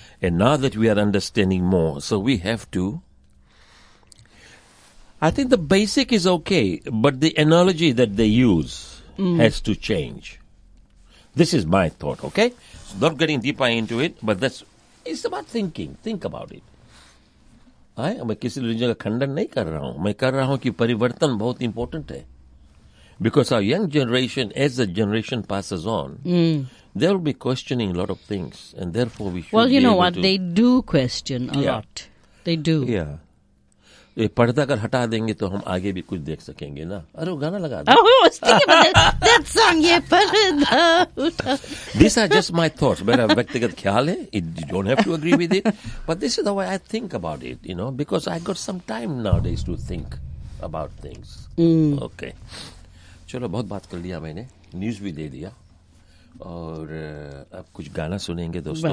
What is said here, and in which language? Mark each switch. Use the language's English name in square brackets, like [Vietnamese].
[English] And now that we are understanding more, so we have to. I think the basic is okay, but the analogy that they use has to change. This is my thought, okay? So not getting deeper into it, but it's about thinking. Think about it. I am [Hindi] किसी religion का खंडन नहीं कर रहा हूँ. मैं कर रहा हूँ कि परिवर्तन बहुत important है. [English] Because our young generation, as the generation passes on, they will be questioning a lot of things, and therefore we should. Well, you be know able what? To they do question a lot. They do. Yeah. [Hindi] पर्दा अगर हटा देंगे तो हम आगे भी कुछ देख सकेंगे ना अरे वो गाना लगा [English] दो that song ये पर्दा this are just my thoughts [Hindi] मेरा व्यक्तिगत ख्याल है [English] it you don't have to agree with it but this is the way I think about it you know because I got some time nowadays to think about things okay [Hindi] चलो बहुत बात कर लिया मैंने न्यूज भी दे दिया और अब कुछ गाना सुनेंगे दोस्तों